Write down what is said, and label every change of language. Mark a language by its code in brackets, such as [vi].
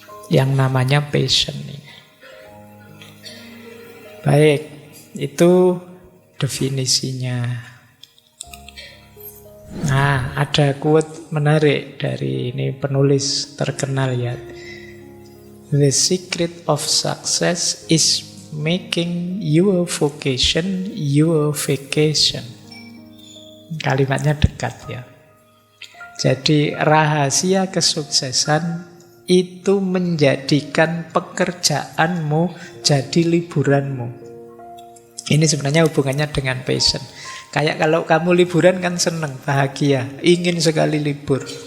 [id] Yang namanya passion ini. Baik, itu definisinya. Nah, ada quote menarik dari ini penulis terkenal ya. [en] The secret of success is making your vocation your vacation. [id] Kalimatnya dekat ya. Jadi rahasia kesuksesan itu menjadikan pekerjaanmu jadi liburanmu. Ini sebenarnya hubungannya dengan passion. Kayak kalau kamu liburan kan senang, bahagia, ingin sekali libur.